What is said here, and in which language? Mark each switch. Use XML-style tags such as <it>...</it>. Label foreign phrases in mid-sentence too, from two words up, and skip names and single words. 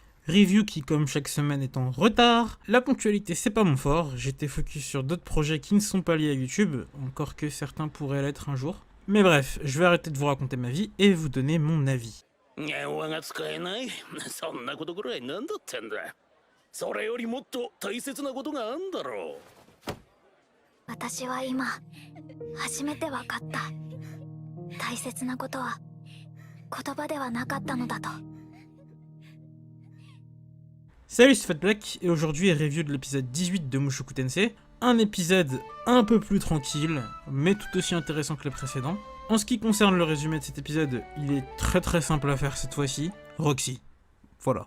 <fr>Review qui, comme chaque semaine, est en retard. La ponctualité, c'est pas mon fort. J'étais focus sur d'autres projets qui ne sont pas liés à YouTube, encore que certains pourraient l'être un jour. Mais bref, je vais arrêter de vous raconter ma vie et vous donner mon avis.</fr> <ja>電話が使えないそんなことぐらいなんだってんだそれよりもっと大切なことがあんだろう私は今初めて分かった大切なことは言葉ではなかったのだと</ja> <fr>Salut, c'est Fatblack et aujourd'hui est review de l'épisode 18 de Mushoku Tensei. Un épisode un peu plus tranquille, mais tout aussi intéressant que les précédents. En ce qui concerne le résumé de cet épisode, il est très simple à faire cette fois-ci. Roxy. Voilà.</fr>